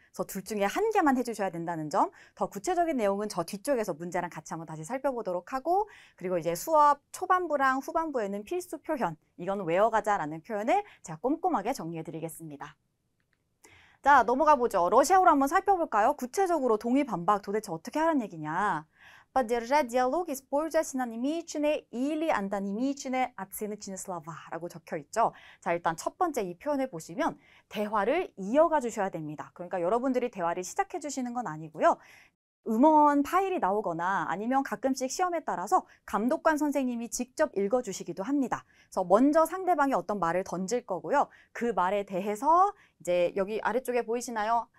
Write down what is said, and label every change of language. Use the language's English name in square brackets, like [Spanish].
[Korean] 그래서 둘 중에 한 개만 해주셔야 된다는 점, 더 구체적인 내용은 저 뒤쪽에서 문제랑 같이 한번 다시 살펴보도록 하고, 그리고 이제 수업 초반부랑 후반부에는 필수 표현, 이건 외워가자라는 표현을 제가 꼼꼼하게 정리해드리겠습니다. 자, 넘어가 보죠. 러시아어로 한번 살펴볼까요? 구체적으로 동의, 반박 도대체 어떻게 하라는 얘기냐. [Russian] Поддержать диалог, используя синонимичные или антонимичные оценочные слова [Korean] 라고 적혀 있죠. 자, 일단 첫 번째 이 표현을 보시면 대화를 이어가 주셔야 됩니다. 그러니까 여러분들이 대화를 시작해 주시는 건 아니고요. 음원 파일이 나오거나 아니면 가끔씩 시험에 따라서 감독관 선생님이 직접 읽어주시기도 합니다. 그래서 먼저 상대방이 어떤 말을 던질 거고요. 그 말에 대해서 이제 여기 아래쪽에 보이시나요?